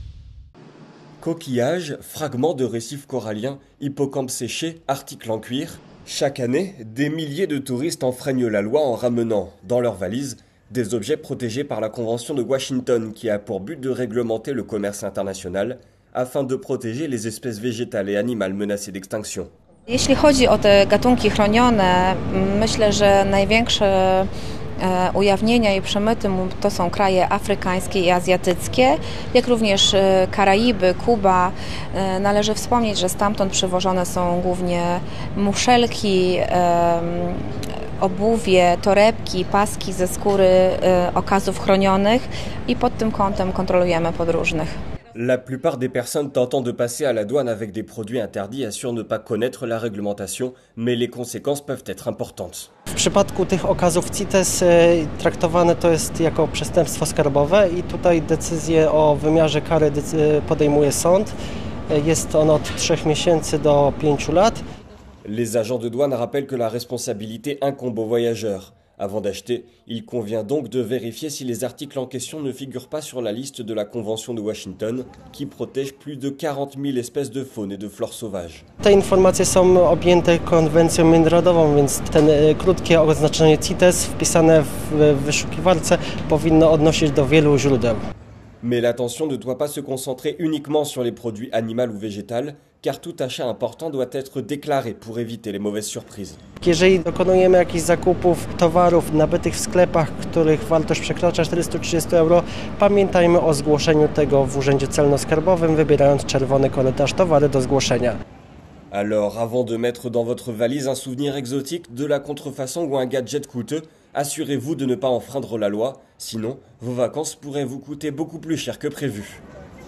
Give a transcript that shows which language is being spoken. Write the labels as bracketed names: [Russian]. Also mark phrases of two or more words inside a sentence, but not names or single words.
[French] Coquillages, fragments de récifs coralliens, hippocampes séchés, articles en cuir, Chaque année, des milliers de touristes enfreignent la loi en ramenant, dans leurs valises, des objets protégés par la Convention de Washington qui a pour but de réglementer le commerce international afin de protéger les espèces végétales et animales menacées d'extinction. [Polish] Jeśli chodzi o te gatunki chronione, myślę, że największe ujawnienia i przemyty to są kraje afrykańskie i azjatyckie, jak również Karaiby, Kuba. Należy wspomnieć, że stamtąd przywożone są głównie muszelki, obuwie, torebki, paski ze skóry okazów chronionych i pod tym kątem kontrolujemy podróżnych. [French] La plupart des personnes tentant de passer à la douane avec des produits interdits assurent ne pas connaître la réglementation, mais les conséquences peuvent être importantes. [Polish] W przypadku tych okazów CITES traktowane to jest jako przestępstwo skarbowe i tutaj decyzję o wymiarze kary podejmuje sąd. Jest on od 3 miesięcy do 5 lat. [French] Les agents de douane rappellent que la responsabilité incombe aux voyageurs. Avant d'acheter, il convient donc de vérifier si les articles en question ne figurent pas sur la liste de la Convention de Washington, qui protège plus de 40 000 espèces de faune et de flore sauvages. [Polish] Te informacje są objęte konwencją międzynarodową, więc ten krótkie oznaczenie CITES wpisane w wyszukiwarce powinno odnosić do wielu źródeł. [French] Mais l'attention ne doit pas se concentrer uniquement sur les produits animaux ou végétals, car tout achat important doit être déclaré pour éviter les mauvaises surprises. [Polish] Jeżeli dokonujemy jakichś zakupów towarów nabytych w sklepach, których wartość przekracza 430 euro, pamiętajmy o zgłoszeniu tego w Urzędzie Celno-Skarbowym, wybierając czerwony korytarz towary do zgłoszenia. [French] Alors, avant de mettre dans votre valise un souvenir exotique, de la contrefaçon ou un gadget coûteux, assurez-vous de ne pas enfreindre la loi, sinon vos vacances pourraient vous coûter beaucoup plus cher que prévu.